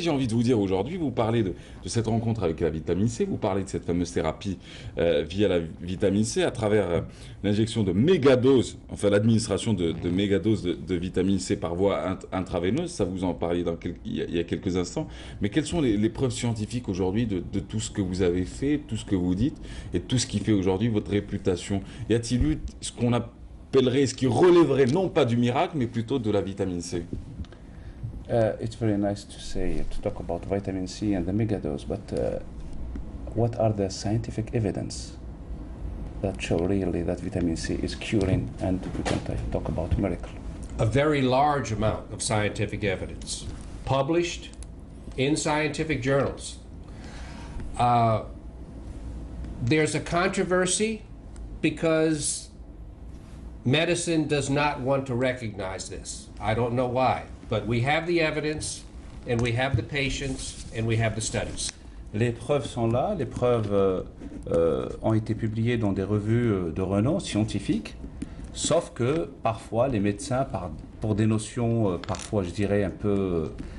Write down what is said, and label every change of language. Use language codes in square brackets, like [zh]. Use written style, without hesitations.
[fr] J'ai envie de vous dire aujourd'hui, vous parlez de cette rencontre avec la vitamine C, vous parlez de cette fameuse thérapie via la vitamine C à travers l'injection de mégadoses, enfin l'administration de mégadoses de vitamine C par voie intraveineuse. Ça, vous en parliez il y a quelques instants. Mais quelles sont les preuves scientifiques aujourd'hui de tout ce que vous avez fait, tout ce que vous dites et tout ce qui fait aujourd'hui votre réputation? Y a-t-il eu ce qu'on appellerait, ce qui relèverait non pas du miracle, mais plutôt de la vitamine C? [en] It's very nice to talk about vitamin C and the megadose, but what are the scientific evidence that show really that vitamin C is curing and we can talk about miracle? A very large amount of scientific evidence published in scientific journals. There's a controversy because medicine does not want to recognize this. I don't know why, but we have the evidence and we have the patients and we have the studies. [fr] Les preuves sont là, les preuves ont été publiées dans des revues de renom scientifique, sauf que parfois les médecins, pour des notions parfois je dirais un peu